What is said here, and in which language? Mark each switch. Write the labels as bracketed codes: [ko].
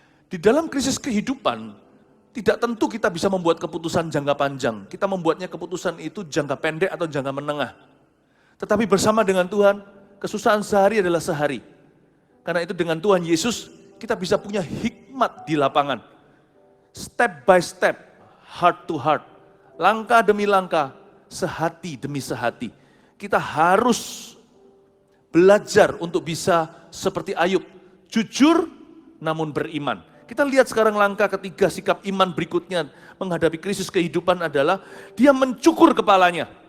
[id] Di dalam krisis kehidupan, tidak tentu kita bisa membuat keputusan jangka panjang. Kita membuatnya keputusan itu jangka pendek atau jangka menengah. Tetapi bersama dengan Tuhan, kesusahan sehari adalah sehari. Karena itu dengan Tuhan Yesus, kita bisa punya hikmat di lapangan. [en] Step by step, heart to heart. [id] Langkah demi langkah, sehati demi sehati. Kita harus belajar untuk bisa seperti Ayub. Jujur namun beriman. Kita lihat sekarang langkah ketiga sikap iman berikutnya menghadapi krisis kehidupan adalah dia mencukur kepalanya.